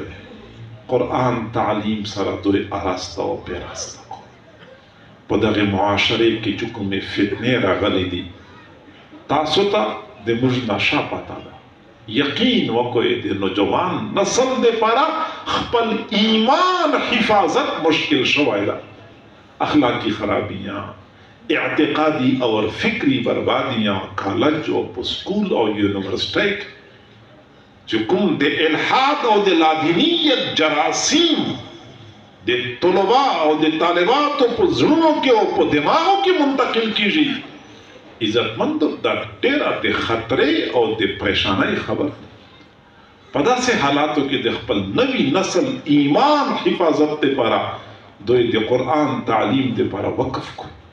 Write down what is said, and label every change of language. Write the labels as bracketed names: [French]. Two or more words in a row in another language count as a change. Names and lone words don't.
[Pashto] قرآن تعلیم سره دوی آراسته او پیراسته کړو. په دغه معاشرې کې چې کومې فتنې راغلې دي، تاسو ته د موږ نشه پته ده. یقین وکړئ د نوجوان نسل دپاره خپل ایمان حفاظت مشکل شوی ده. [Urdu] اخلاقی خرابیاں، اعتقادی اور فکری بربادیاں کالج اور اسکول اور یونیورسٹی جو [Pashto] کوم د الحاد او د لادینیت جراثیم د طلباء او د طالباتو په زړونو کې او په دماغو کې منتقل کیږي. عزتمند دا ډېره د خطرې او د پریشانۍ خبر. په داسې حالاتو کې د خپل نوي نسل ایمان حفاظت دپاره دوی د قرآن تعلیم دپاره وقف کړو.